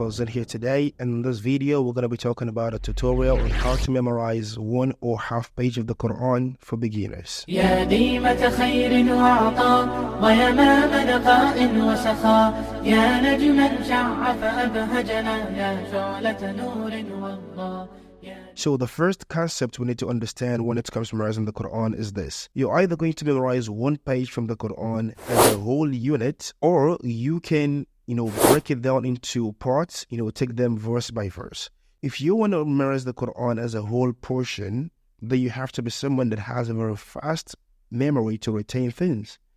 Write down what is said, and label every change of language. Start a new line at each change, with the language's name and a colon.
English: I was in here today, and in this video we're going to be talking about a tutorial on how to memorize one or half page of the Quran for beginners.
Arabic: يا ديمة خير وعطاء ويمام نقاء وسخاء يا نجما شع فأبهجنا يا شعلة نور وضاء.
English: So the first concept we need to understand when it comes to memorizing the Quran is this. You're either going to memorize one page from the Quran as a whole unit, or you can, break it down into parts, take them verse by verse. If you want to memorize the Quran as a whole portion, then you have to be someone that has a very fast memory to retain things.